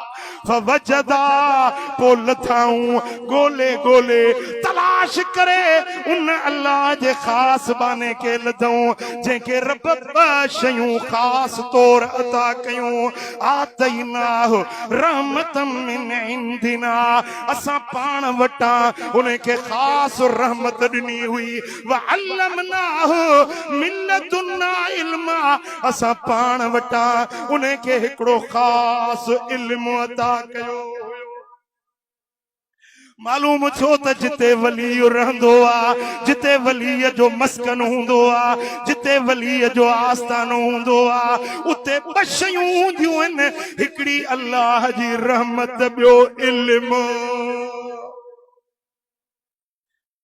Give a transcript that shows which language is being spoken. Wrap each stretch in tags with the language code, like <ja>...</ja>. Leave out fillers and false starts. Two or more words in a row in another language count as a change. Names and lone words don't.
<sd>फवजदा पो लथाऊं, ॻोल्हे ॻोल्हे तलाश करे उन अल्लाह जे ख़ास बाने के लधऊं जंहिंखे रब ॿ शयूं ख़ास तौर अता कयूं।</sd> <ar>آتيناه رحمة من عندنا,</ar> <sd>असां पाण वटां उनखे ख़ास रहमत ॾिनी हुई।</sd> <ar>وعلمناه من لدنا علما,</ar> <sd>असां पाण वटां उनखे हिकिड़ो ख़ास इल्म अता कयो। मालूम छो त जिते वली रहंदो आ, जिते वलीअ जो मस्कन हूंदो आ, जिते वलीअ जो आस्थानो हूंदो आ, उते ॿ शयूं हूंदियूं आहिनि, हिकिड़ी अल्लाह जी रहमत, ॿियो इल्म।</sd>